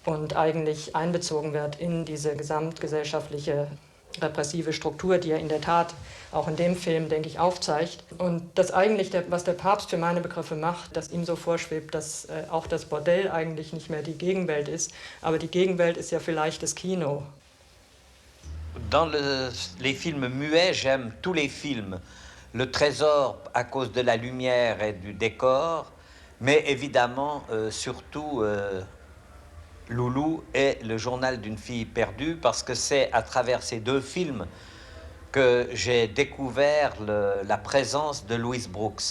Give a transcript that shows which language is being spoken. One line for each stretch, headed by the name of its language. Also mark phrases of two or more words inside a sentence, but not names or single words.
German: und eigentlich einbezogen wird in diese gesamtgesellschaftliche repressive Struktur, die er in der Tat auch in dem Film, denke ich, aufzeigt. Und das eigentlich, was der Papst für meine Begriffe macht, dass ihm so vorschwebt, dass auch das Bordell eigentlich nicht mehr die Gegenwelt ist, aber die Gegenwelt ist ja vielleicht das Kino.
French: Dans les films muets, j'aime tous les films. Le Trésor à cause de la lumière et du décor, mais évidemment, surtout Loulou et le journal d'une fille perdue, parce que c'est à travers ces deux films que j'ai découvert la présence de Louise Brooks.